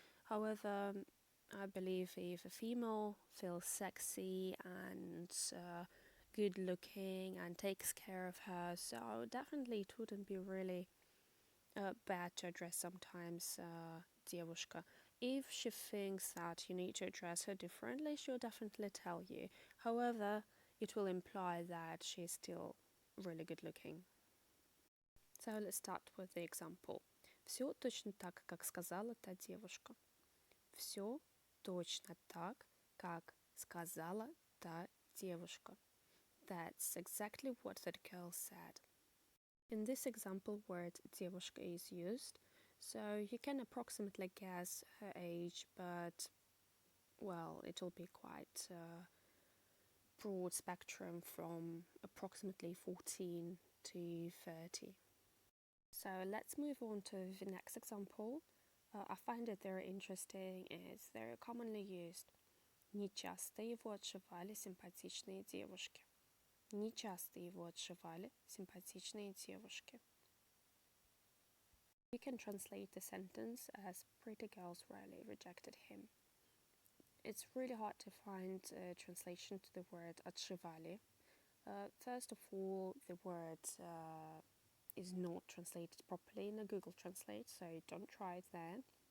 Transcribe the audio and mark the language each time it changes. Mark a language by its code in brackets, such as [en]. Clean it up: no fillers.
[en] However, I believe if a female feels sexy and good looking and takes care of her, so definitely it wouldn't be really bad to address sometimes девушка. If she thinks that you need to address her differently, she'll definitely tell you. However, it will imply that she's still really good looking. So let's start with the example. [ru] Все точно так, как сказала та девушка. Все точно так, как сказала та девушка. [en] That's exactly what that girl said. In this example, word девушка is used, so you can approximately guess her age, but well, it will be quite broad spectrum from approximately 14 to 30. So let's move on to the next example. I find it very interesting. It's very commonly used. [ru] Не часто его отшивали симпатичные девушки. Не часто его отшивали симпатичные девушки. [en] You can translate the sentence as pretty girls rarely rejected him. It's really hard to find a translation to the word отшивали. First of all, the word is not translated properly in a Google Translate, so don't try it there.